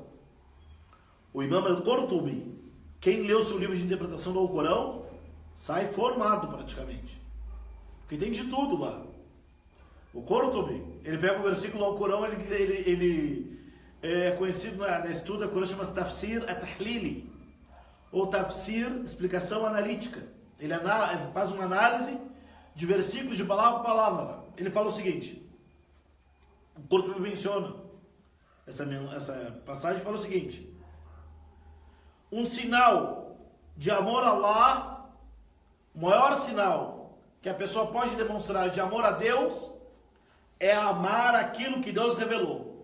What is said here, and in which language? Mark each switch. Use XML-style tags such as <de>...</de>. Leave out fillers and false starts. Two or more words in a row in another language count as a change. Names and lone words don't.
<pt>O Imam Al-Qurtubi, quem leu seu livro de interpretação do Alcorão, sai formado praticamente. Porque tem de tudo lá. O Qurtubi, ele pega o versículo do Alcorão, ele é conhecido na estuda, o Corão chama-se</pt> <ar>تفسير التحليلي,</ar> <pt>ou Tafsir, explicação analítica. Ele faz uma análise de versículos de palavra a palavra. Ele fala o seguinte: o Qurtubi menciona essa passagem, fala o seguinte: um sinal de amor a Allah, o maior sinal que a pessoa pode demonstrar de amor a Deus é amar aquilo que Deus revelou.</pt>